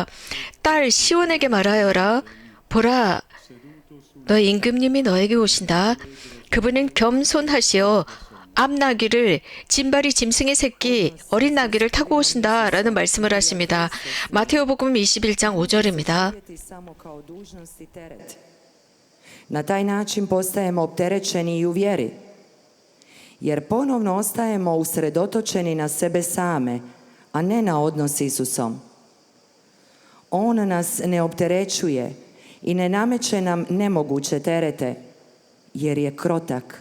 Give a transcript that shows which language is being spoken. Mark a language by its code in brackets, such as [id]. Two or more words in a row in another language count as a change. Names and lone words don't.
[ko] 딸 시온에게 말하여라. 보라, 너의 임금님이 너에게 오신다. 그분은 겸손하시어 암나귀를 짐발이 짐승의 새끼 어린 나귀를 타고 오신다라는 말씀을 하십니다. 마테오복음 21장 5절입니다. [hr] Na taj način postajemo opterećeni i u vjeri, jer ponovno ostajemo usredotočeni na sebe same, a ne na odnos s Isusom. On nas ne opterećuje i ne nameće nam nemoguće terete, jer je krotak.